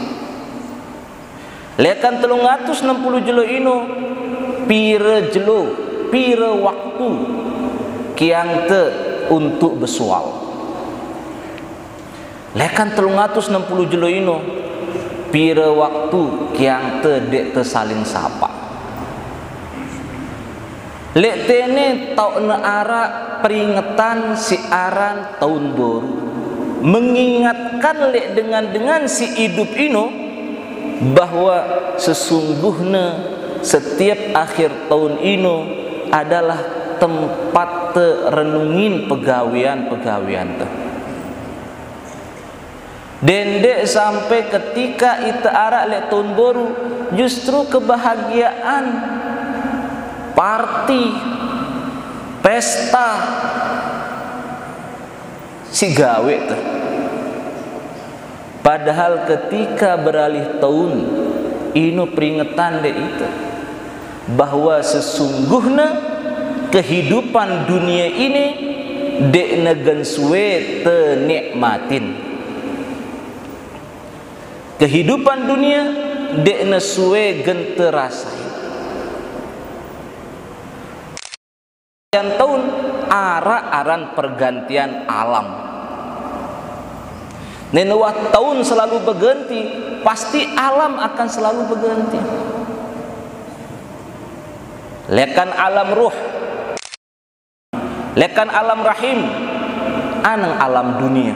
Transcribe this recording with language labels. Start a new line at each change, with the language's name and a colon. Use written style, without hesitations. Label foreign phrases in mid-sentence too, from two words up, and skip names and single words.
Sasak: Lekan 360 jelo ino pira jelo, pira waktu kiang te
Indonesian: untuk bersual.
Sasak: Lekan 360 jelo ino pira waktu kiang te dek te
Indonesian: saling sapa.
Sasak: Lek tene tau ne ara peringatan si aran
Indonesian: tahun baru, mengingatkan lek dengan si hidup ino bahwa sesungguhnya setiap akhir tahun ino adalah tempat renungin pegawian-pegawian te. Dendek sampai ketika ite arak lek tahun baru justru kebahagiaan, party, pesta si gawe te. Padahal ketika beralih tahun ino peringatan dek itu bahwa sesungguhnya kehidupan dunia ini
Sasak: dek negen suwe te
Indonesian: nikmatin. Kehidupan dunia dek nesuwe gen terasai. Yang tahun ara-aran pergantian alam. Nenewah tahun selalu berganti, pasti alam akan selalu berganti.
Sasak: Lekan alam ruh, lekan alam rahim, anang alam dunia.